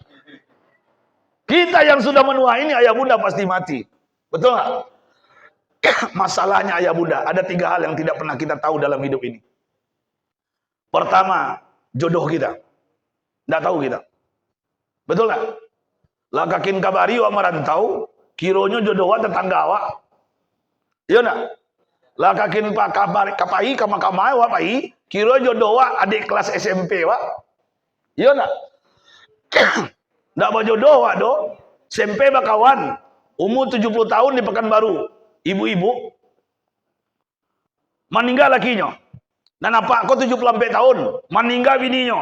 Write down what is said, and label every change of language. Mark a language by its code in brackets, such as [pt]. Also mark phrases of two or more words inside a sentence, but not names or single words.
[id] Kita yang sudah menua ini ayah bunda pasti mati. Betul nggak? Masalahnya ayah bunda, ada 3 hal yang tidak pernah kita tahu dalam hidup ini. Pertama, jodoh kita. Tidak tahu kita. Betul nggak? [min] Lakakin kabari wa merantau, kironya jodoh wa tetangga wa. Iya nggak? Lakakin pak kapai kamai wa pai, kiro jodoh wa adik kelas SMP wa. Iya nggak? Nggak mau jodoh wa do. [id] SMP bakawan, umur 70 tahun di Pekanbaru. Ibu-ibu meninggal lakinya. Dan apa kok 74 tahun meninggal bininya.